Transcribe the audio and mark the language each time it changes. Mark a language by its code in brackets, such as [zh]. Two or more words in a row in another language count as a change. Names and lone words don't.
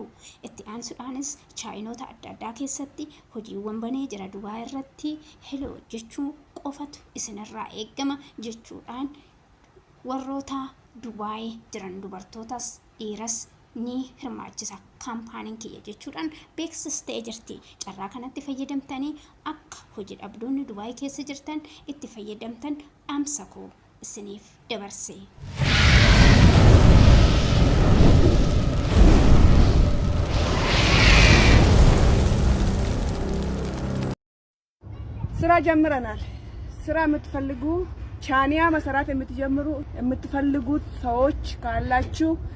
[om] Itti aansuudhaanis chaayinoota adda addaa keessatti hojiiwwan banee jira Dubaay irratti heloo jechuu qofatu isinirraa eegama jechuudhaan warroota Dubaay jiran dubartootas dhiiras ni hirmaachisa kaampaaniin kiyya jechuudhaan beeksistee jirti. Carraa kanatti fayyadamtanii akka hojii dhabdoonni Dubaay keessa jirtan itti fayyadamtan dhaamsa koo isiniif dabarse. [am] ስራ ጀምረናል። ስራ የምትፈልጉ ቻኒያ መሰራት የምትፈልጉት ሰዎች ካላችሁ